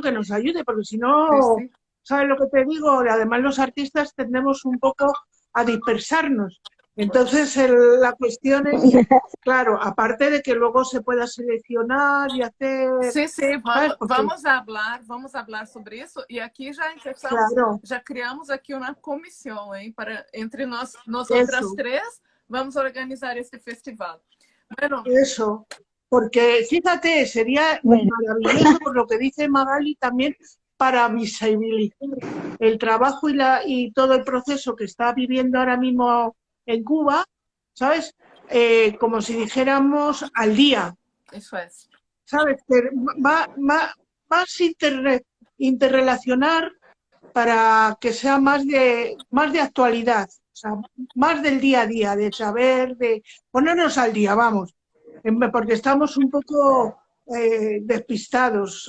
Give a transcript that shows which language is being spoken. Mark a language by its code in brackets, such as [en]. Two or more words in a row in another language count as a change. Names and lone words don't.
[es] Que nos ayude, porque si no, Sí, sí. ¿sabes lo que te digo? Además los artistas tendemos un poco a dispersarnos. Entonces la cuestión es, claro, aparte de que luego se pueda seleccionar y hacer, Sí, sí, ¿sabes? Porque, vamos a hablar sobre [pt] isso. E aqui já [es] empezamos, claro, [pt] já criamos aqui uma comissão, hein, para entre nós outras [es] eso, [pt] três, vamos organizar este festival. [es] Bueno, eso. Porque fíjate, sería Bueno, maravilloso por lo que dice Magali también para visibilizar el trabajo y todo el proceso que está viviendo ahora mismo en Cuba, ¿sabes? Como si dijéramos al día, [pt] isso é. [es] ¿sabes? Que más interrelacionar para que sea más de actualidad, o sea, más del día a día, de saber, de ponernos al día, vamos, porque estamos un poco despistados.